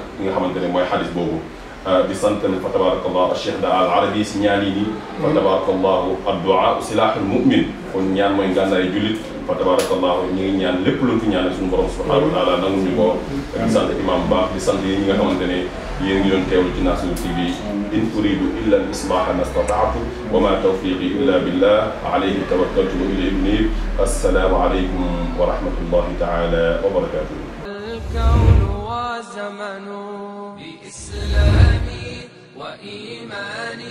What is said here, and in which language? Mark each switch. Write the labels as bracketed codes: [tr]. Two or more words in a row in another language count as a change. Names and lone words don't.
[wo] li nga xamante ne mooy xadis boobu di sant [ar] فتبارك الله [wo] Cheikh da al arabi si ñaan yi nii [ar] فتبارك الله الدعاء سلاح المؤمن [wo] kon ñaan mooy ngànnaay jullit [ar] فتبارك الله [wo] ñi ngi ñaan lépp luñ fi ñaanal suñu borom [ar] سبحانه وتعالى [wo] nangu ñu ko di sant imam baax di sant yi ñi nga xamante ne yéen ngi doon teewlu ci Nasir TV [ar] إن أريد إلا الإصلاح ما استطعت وما توفيقي إلا بالله عليه توكلت وإليه أنيب السلام عليكم ورحمة الله تعالى وبركاته. الكون وزمن بإسلامي وإيماني